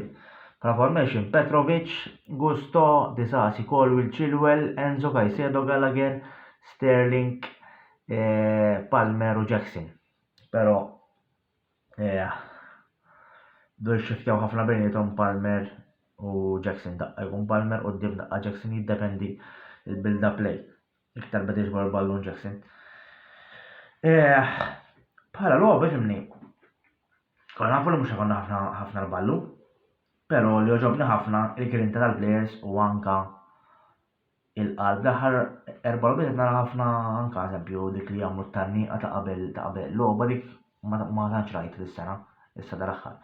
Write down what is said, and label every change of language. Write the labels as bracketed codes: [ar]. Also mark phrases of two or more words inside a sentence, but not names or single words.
[mt] Bħala formation Petrovic, Gusto, Disasi, Colwill, Chilwell, Enzo, Caicedo, Gallagher, Sterling, Palmer u Jackson. Però dwar xiftjaw ħafna bejnietom Palmer u Jackson daqqa jkun Palmer u d-dim daqqa Jackson jiddependi il- [en] build-up play. [mt] Iktar beda jġbar ballun Jackson. Bħala logħba fimni. Konna nafu li mhux konna ħafna l-ballu, però li oġobni ħafna il-grinta tal-players u anka il-qalb. L-aħħar 4 logħbiet nara ħafna anka eżempju dik li jagħmlu t-tanniqa ta' qabel logħba dik ma tantx rajt dis-sena, issa dal-aħħar.